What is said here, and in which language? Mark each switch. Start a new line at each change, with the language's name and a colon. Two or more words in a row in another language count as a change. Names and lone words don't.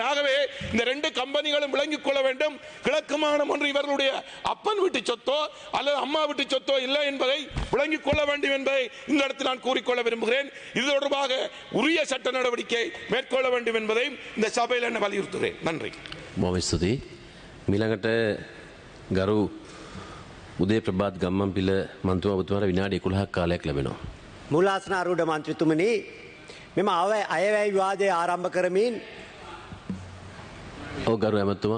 Tamil: ஆகவே இந்த 2 கம்பெனிகளும் விளங்கிக் கொள்ள வேண்டும். கிழக்கு மாகாணம் ஒன்று இவர்களுடைய அப்பன் வீட்டு சொத்தோ அல்லது அம்மா வீட்டு சொத்தோ இல்லை என்பதை விளங்கிக் கொள்ள வேண்டும் என்பதை இந்த இடத்தில் நான் கூறிக்கொள்ள விரும்புகிறேன். இது தொடர்பாக உரிய சட்ட நடவடிக்கை மேற்கொள்ள வேண்டும் என்பதையும் இந்த சபையில் என்ன வலியுறுத்துகிறேன். நன்றி.
Sinhala: මොවිස්තුතියි. මීළඟට ගරු උදේ ප්‍රභාත් ගම්මන්පිල මන්ත්‍රී ඔබතුමාට විනාඩි 11ක් කාලයක් ලැබෙනවා. මූලාසන ආරූඪ මන්ත්‍රීතුමනි මෙම අයවැය විවාදය ආරම්භ කරමින් ඔව් ගරු ඇමතුමා